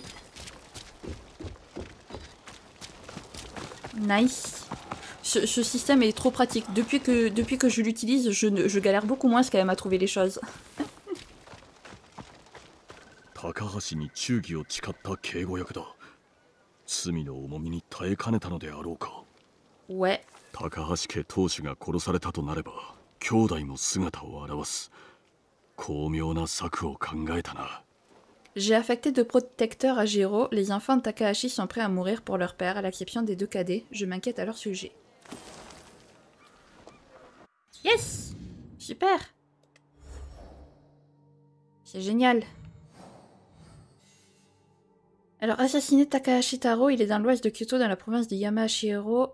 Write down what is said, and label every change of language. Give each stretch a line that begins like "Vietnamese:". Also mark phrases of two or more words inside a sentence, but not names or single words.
English: Nice.
French: Ce système est trop pratique. Depuis que je l'utilise, je galère beaucoup moins quand même à trouver les choses.
Japanese: 高橋に忠義を誓った警護役だ。罪の重みに耐えかねたのであろうか。
French: Ouais.
Japanese: 高橋家当主が殺されたとなれば、兄弟も姿を現す。巧妙な策を考えたな。
French: J'ai affecté de protecteurs à Jiro. Les enfants de Takahashi sont prêts à mourir pour leur père, à l'exception des 2 cadets. Je m'inquiète à leur sujet. Yes! Super! C'est génial. Alors, assassiner Takahashi Taro, il est dans l'ouest de Kyoto, dans la province de Yamashiro.